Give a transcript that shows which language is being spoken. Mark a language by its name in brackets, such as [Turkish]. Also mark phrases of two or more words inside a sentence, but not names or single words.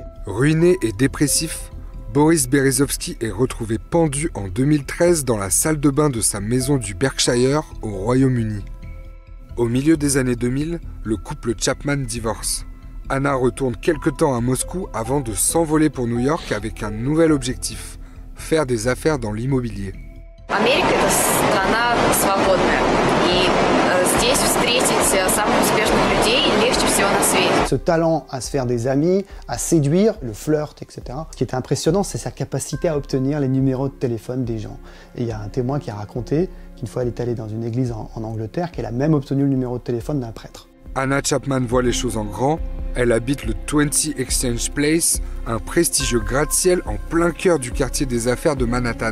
[French] Ruiné et dépressif, Boris Berezovsky est retrouvé pendu en 2013 dans la salle de bain de sa maison du Berkshire au Royaume-Uni. Au milieu des années 2000, le couple Chapman divorce. Anna retourne quelque temps à Moscou avant de s'envoler pour New York avec un nouvel objectif, faire des affaires dans l'immobilier. [Russian] Америка – это страна свободная, и здесь встретить самых успешных людей легче всего на свете. [French] Ce talent à se faire des amis, à séduire, le flirt, etc. Ce qui était impressionnant, c'est sa capacité à obtenir les numéros de téléphone des gens. Et il y a un témoin qui a raconté qu'une fois elle est allée dans une église en Angleterre, qu'elle a même obtenu le numéro de téléphone d'un prêtre. Anna Chapman voit les choses en grand. Elle habite le 20 Exchange Place, un prestigieux gratte-ciel en plein cœur du quartier des affaires de Manhattan.